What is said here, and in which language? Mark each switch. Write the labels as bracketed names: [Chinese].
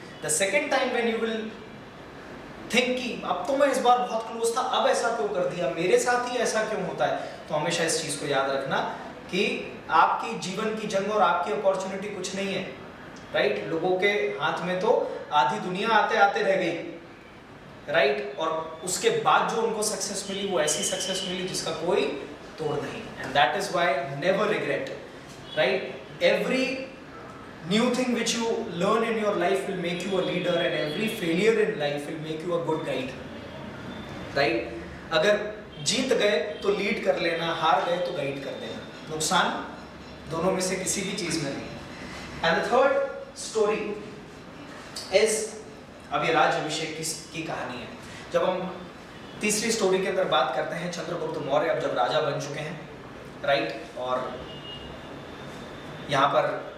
[English] the second time when you will think [Hindi] कि अब तो मैं इस बार बहुत क्लोज था, अब ऐसा क्यों कर दिया, मेरे साथ ही ऐसा क्यों होता है, तो हमेशा इस चीज को याद रखना कि आपकी जीवन की जंग और आपकी अपॉर्चुनिटी कुछ नहीं है, राइट। लोगों के हाथ में तो आधी दुनिया आते आते रह गई, राइट, और उसके बाद जो उनको सक्सेस मिली वो ऐसी सक्सेस मिली जिसका कोई तोड़ नहीं। [English] And that is why never regret, right. Every new thing which you learn in your life will make you a leader, and every failure in life will make you a good guide, right? [Hindi] अगर जीत गए तो lead कर लेना, हार गए तो guide कर देना, नुकसान दोनों में से किसी भी चीज में नहीं। [English] and the third story is, [Hindi] अब ये राज्याभिषेक की कहानी है। जब हम तीसरी स्टोरी के अंदर बात करते हैं, चंद्रगुप्त मौर्य अब जब राजा बन चुके हैं, राइट, और यहाँ पर